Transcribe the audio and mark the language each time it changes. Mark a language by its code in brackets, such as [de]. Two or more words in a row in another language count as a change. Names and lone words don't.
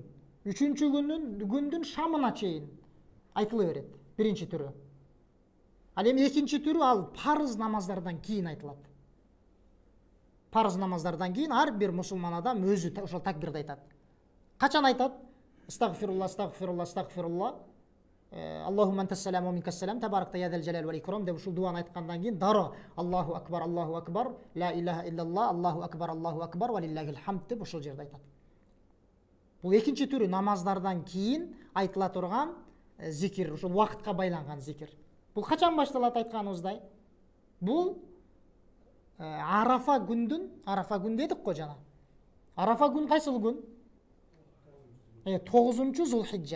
[ky] 3-чү күндүн шамына чейин айтыла берет. Биринчи түрү. Ал эми экинчи түрү ал парыз намаздардан кийин айтылат. Парыз намаздардан кийин ар бир мусулман адам өзү ошол такбирди айтат. Качан айтат? Астагфирулла. [ar] اللهم أنت السلام ومنك السلام تباركت يا ذا الجلال والإكرام [ky] деп ушул дуаны айткандан кийин даро [ar] الله أكبر لا إله إلا الله الله أكبر ولله الحمد [ky] деп ушул жерде айтат. Бул экинчи түрү намаздардан кийин айтыла турган зикир, ушул убакытка байланган зикир. Бул качан башталат айтканыбыздай? Бул Арафа күн дедик го жана. Арафа күн кайсыл күн? 9-чу Зулхиджа.